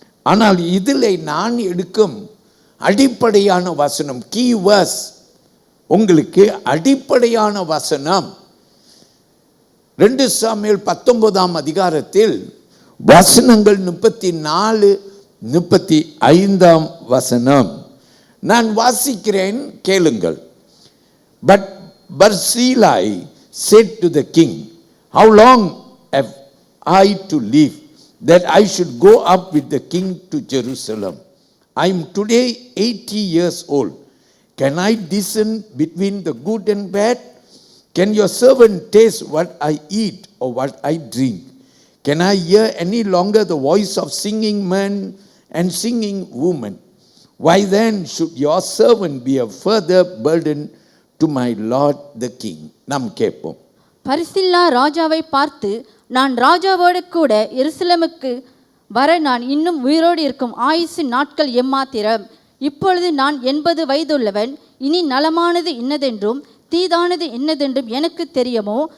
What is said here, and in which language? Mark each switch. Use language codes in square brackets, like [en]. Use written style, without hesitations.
[ta] ஆனால் இதில் நான் எடுக்கும் அடிப்படையான வசனம், கீ வேர்ஸ், உங்களுக்கு அடிப்படையான வசனம் 2 சாமுவேல் 19ஆம் அதிகாரத்தில் வசனங்கள் 34, 35ஆம் வசனம். நான் வாசிக்கிறேன், கேளுங்கள். [en] But Barzillai said to the king, how long have I to live, that I should go up with the king to Jerusalem? I am today 80 years old. Can I discern between the good and bad? Can your servant taste what I eat or what I drink? Can I hear any longer the voice of singing men and singing women? Why then should your servant be a further burden to my lord the king? [ta] நாம் கேட்போம். பர்சில்லா ராஜாவை பார்த்து, நான் ராஜாவோடு கூட எருசலேமுக்கு வர நான் இன்னும் உயிரோடு இருக்கும் ஆயுசு நாட்கள் எம்மாத்திரம். இப்பொழுது நான் 80 வயதுள்ளவன். இனி நலமானது இன்னதென்றும் தீதானது இன்னதென்றும் எனக்கு தெரியுமோ?